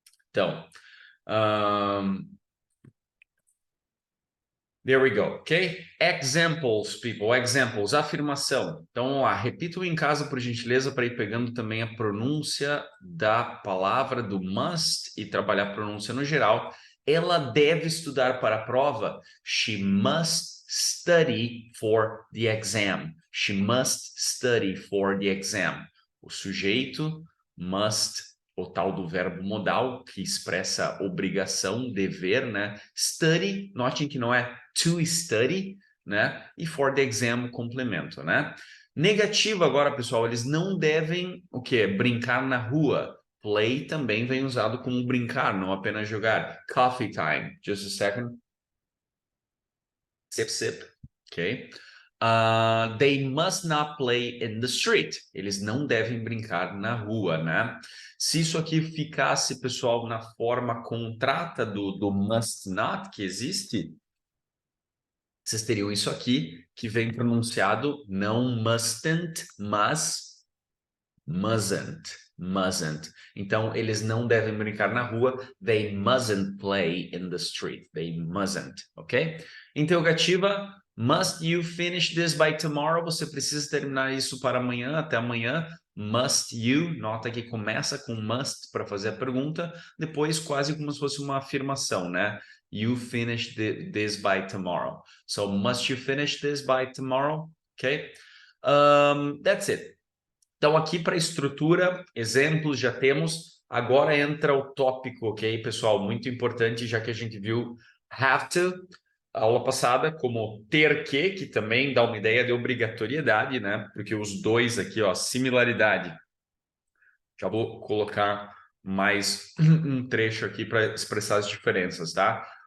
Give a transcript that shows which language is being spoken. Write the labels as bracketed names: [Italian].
[English] Então, there we go, ok? Examples, people, examples, [Portuguese] afirmação. Então, vamos lá, repitam em casa, por gentileza, para ir pegando também a pronúncia da palavra, do must, e trabalhar a pronúncia no geral. Ela deve estudar para a prova. [English] She must study for the exam. She must study for the exam. [Portuguese] O sujeito must, o tal do verbo modal, que expressa obrigação, dever, né? Study, notem que não é to study, né? E [English] for the exam, [Portuguese] complemento, né? Negativo agora, pessoal, eles não devem, o quê? Brincar na rua. Play também vem usado como brincar, não apenas jogar. [English] Coffee time. Just a second. Sip, sip. Ok? They must not play in the street. [Portuguese] Eles não devem brincar na rua, né? Se isso aqui ficasse, pessoal, na forma contrata do must not que existe, vocês teriam isso aqui, que vem pronunciado não mustn't, mas mustn't. Mustn't. Então, eles não devem brincar na rua. [English] They mustn't play in the street. They mustn't, ok? Interrogativa. Must you finish this by tomorrow? [Portuguese] Você precisa terminar isso para amanhã, até amanhã. [English] Must you? [Portuguese] Nota que começa com must para fazer a pergunta, depois quase como se fosse uma afirmação, né? [English] You finish this by tomorrow. So, must you finish this by tomorrow? Ok? That's it. [Portuguese] Então, aqui para estrutura, exemplos já temos. Agora entra o tópico, ok, pessoal? Muito importante, já que a gente viu have to, aula passada, como ter que também dá uma ideia de obrigatoriedade, né? Porque os dois aqui, ó, similaridade. Já vou colocar mais um trecho aqui para expressar as diferenças, tá?